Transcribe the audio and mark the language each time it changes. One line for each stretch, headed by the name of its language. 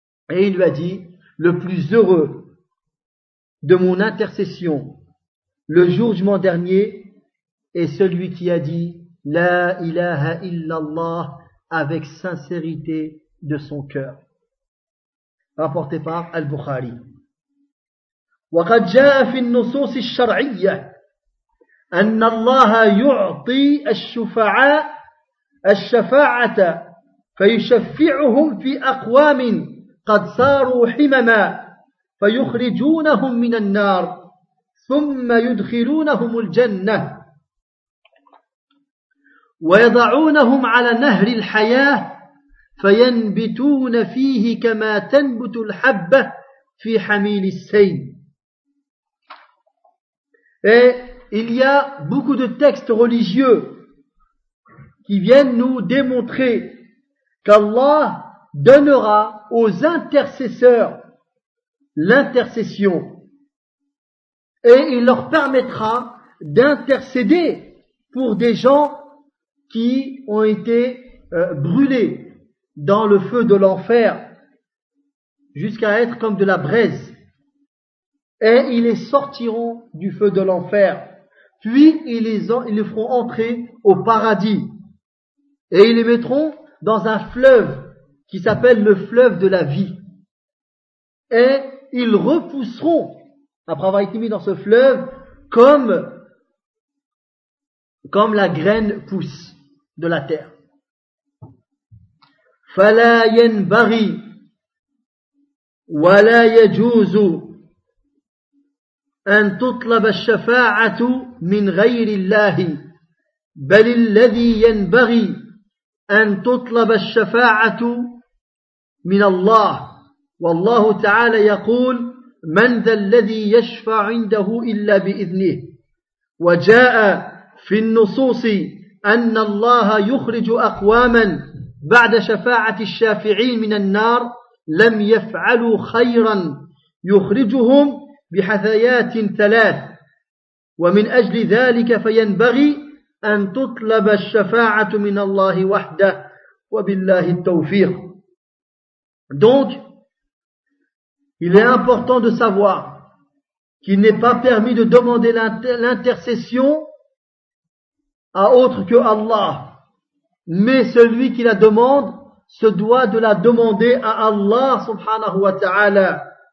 French: Et il lui a dit, le plus heureux de mon intercession le jour du jugement dernier est celui qui a dit
Arabic: La ilaha illallah
French: avec sincérité de son cœur. Rapporté par Al-Bukhari.
Arabic: وقد جاء في النصوص الشرعية أن الله يعطي الشفعاء الشفاعة فيشفعهم في أقوام قد صاروا حمما فيخرجونهم من النار ثم يدخلونهم الجنة ويضعونهم على نهر الحياة فينبتون فيه كما تنبت الحبة في حميل السيل.
French: Et il y a beaucoup de textes religieux qui viennent nous démontrer qu'Allah donnera aux intercesseurs l'intercession et il leur permettra d'intercéder pour des gens qui ont été brûlés dans le feu de l'enfer jusqu'à être comme de la braise. Et ils les sortiront du feu de l'enfer. Puis ils les feront entrer au paradis. Et ils les mettront dans un fleuve qui s'appelle le fleuve de la vie. Et ils repousseront, après avoir été mis dans ce fleuve, comme la graine pousse de la terre.
Arabic: فَلَا يَنْبَغِي وَلَا يَجُوزُ أن تطلب الشفاعة من غير الله بل الذي ينبغي أن تطلب الشفاعة من الله والله تعالى يقول من ذا الذي يشفع عنده إلا بإذنه وجاء في النصوص أن الله يخرج أقواما بعد شفاعة الشافعين من النار لم يفعلوا خيرا يخرجهم بحثيات ثلاث ومن أجل ذلك فينبغي أن تطلب الشفاعة من الله وحده وبالله التوفيق.
French: Donc, il est important de savoir qu'il n'est pas permis de demander l'intercession à autre que Allah, mais celui qui la demande se doit de la demander à Allah subhanahu wa ta'ala.